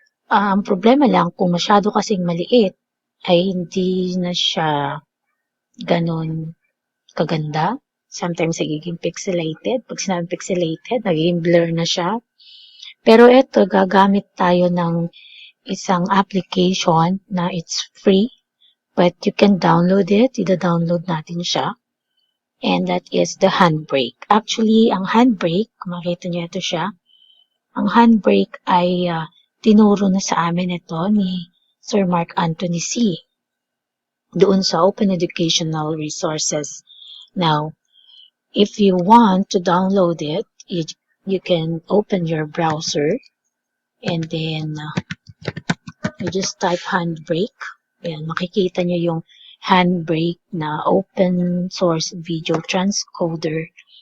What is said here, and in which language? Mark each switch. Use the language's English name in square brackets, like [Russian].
[Filipino] Ang problema lang, kung masyado kasing maliit, ay hindi na siya ganun kaganda. Sometimes nagiging pixelated. Pag sinabing pixelated, nagiging blur na siya. Pero ito, gagamit tayo ng isang application na [English] it's free, but you can download it. [Filipino] Ida-download natin siya. [English] And that is the Handbrake. [Filipino] Actually, ang Handbrake, kung makita niyo ito siya, ang Handbrake ay tinuro na sa amin ito ni Sir Mark Anthony C. doon sa Open Educational Resources. [English] Now, if you want to download it, you can open your browser and then you just type Handbrake. [Filipino] Ayan, makikita niyo yung Handbrake na open source video transcoder.